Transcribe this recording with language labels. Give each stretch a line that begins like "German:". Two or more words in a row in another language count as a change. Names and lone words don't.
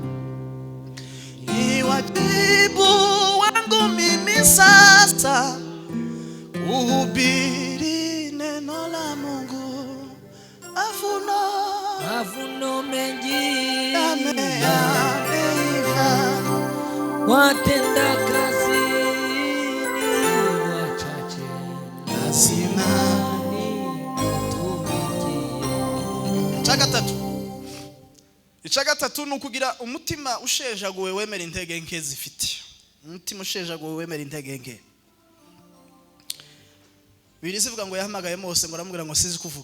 Swahili: Ni wajibu wangu mimi sasa kuhubiri neno la Mungu. mavuno mengi yameiva, watenda kazi ni wachache, lazima tumikie.
Rundi: Icagatatu nukugira umutima ushejaguwe wemera intege nke zifite. Umutima ushejaguwe wemera intege nke. Birizi vuga ngo yahamagaye Mose ngo aramubwira ngo sizi kuvuga.